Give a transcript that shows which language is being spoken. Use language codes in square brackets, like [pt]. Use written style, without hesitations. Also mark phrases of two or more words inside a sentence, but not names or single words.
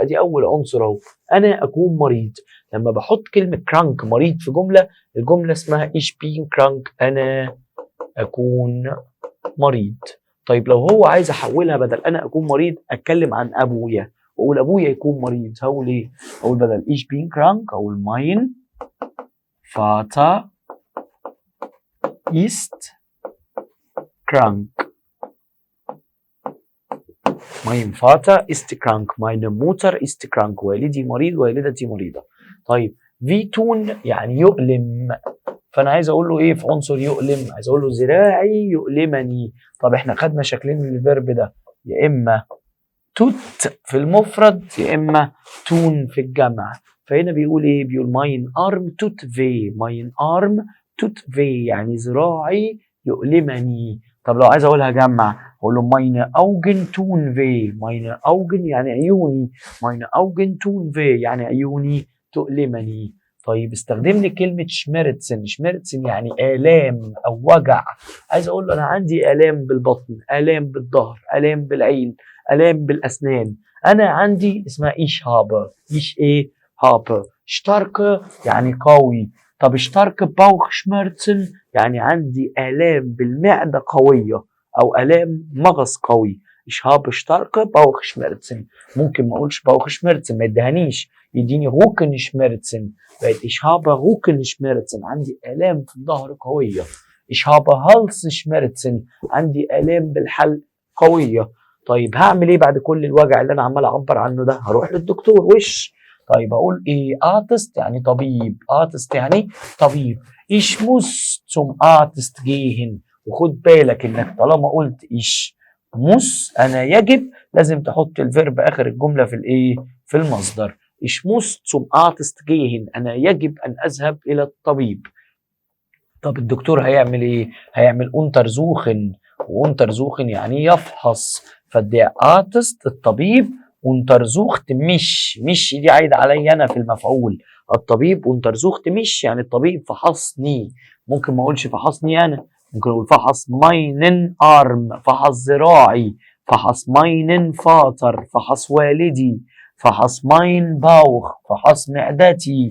[ar] ادي اول عنصر اهو، انا اكون مريض. لما بحط كلمة كرانك مريض في جملة، الجملة اسمها [de] Ich bin krank, [ar] انا اكون مريض. طيب لو هو عايز احولها بدل انا اكون مريض اتكلم عن ابويا واقول ابويا يكون مريض، هقول ايه؟ اقول بدل [de] Ich bin krank اقول Mein Vater ist krank. Mein Vater ist krank. Meine Mutter ist krank. [ar] والدي مريض والدتي مريضة. طيب wehtun يعني يؤلم، فأنا عايز أقول له إيه في عنصر يؤلم؟ عايز أقول له ذراعي يؤلمني. طب إحنا خدنا شكلين من الفيرب ده، يا إما توت في المفرد يا إما تون في الجمع. فهنا بيقول إيه؟ [de] بيقول Mein Arm tut weh, Mein Arm tut weh [ar] يعني ذراعي يؤلمني. طب لو عايز اقولها جمع اقول له [de] meine Augen tun weh. meine Augen [ar] يعني عيوني، [de] meine Augen tun weh [ar] يعني عيوني تؤلمني. طيب استخدم لي كلمة شميرتسن. شميرتسن يعني آلام أو وجع. عايز أقول له أنا عندي آلام بالبطن، آلام بالظهر، آلام بالعين، آلام بالأسنان. أنا عندي اسمها [de] Ich habe. [ar] إيش إيه؟ هابر. شتارك يعني قوي. طب [de] Starke Bauchschmerzen [ar] يعني عندي آلام بالمعدة قوية أو آلام مغص قوي. [de] ich habe starke Bauchschmerzen. [ar] ممكن ما أقولش Bauchschmerzen ما يدهنيش، يديني Rückenschmerzen. بقت [de] ich habe Rückenschmerzen [ar] عندي آلام في الظهر قوية. [de] ich habe Halsschmerzen [ar] عندي آلام بالحلق قوية. طيب هعمل إيه بعد كل الوجع اللي أنا عمال أعبر عنه ده؟ هروح للدكتور وش. طيب اقول ايه؟ ارتست يعني طبيب، ارتست يعني طبيب. [de] ich muss zum Arzt gehen. [ar] وخد بالك انك طالما قلت [de] ich muss [ar] انا يجب، لازم تحط الفيرب اخر الجمله في الايه؟ في المصدر. [de] ich muss zum Arzt gehen [ar] انا يجب ان اذهب الى الطبيب. طب الدكتور هيعمل ايه؟ هيعمل untersuchen. وuntersuchen يعني يفحص. [de] der Arzt [ar] الطبيب، untersucht مش دي عايدة عليا أنا في المفعول. الطبيب untersucht مش يعني الطبيب فحصني. ممكن ما أقولش فحصني أنا، ممكن أقول فحص [de] meinen Arm، [ar] فحص ذراعي، فحص [de] meinen Vater، [ar] فحص والدي، فحص [de] mein Bauch، [ar] فحص معدتي.